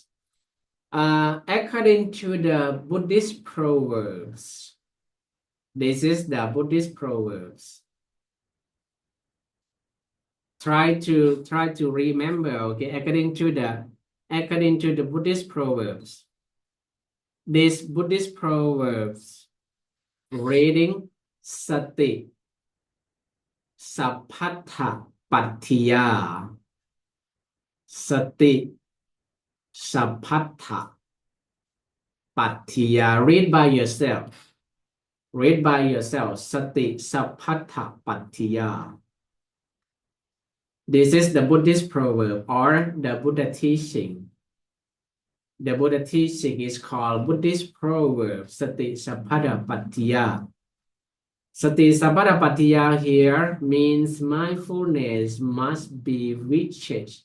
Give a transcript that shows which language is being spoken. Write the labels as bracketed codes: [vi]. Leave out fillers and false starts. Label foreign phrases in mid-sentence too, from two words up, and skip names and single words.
[en] According to the Buddhist proverbs, this is the Buddhist proverbs. Try to remember, okay, according to the Buddhist proverbs. These Buddhist proverbs reading [pi] sati sappatha pattiya, sati sappatha pattiya. [en] Read by yourself. Read by yourself. [pi] Sati sappatha pattiya. [en] This is the Buddhist proverb or the Buddha teaching. The Buddha teaching is called Buddhist proverb, [pi] Sati Sappatha Pattiya. Sati Sappatha Pattiya [en] here means mindfulness must be reached.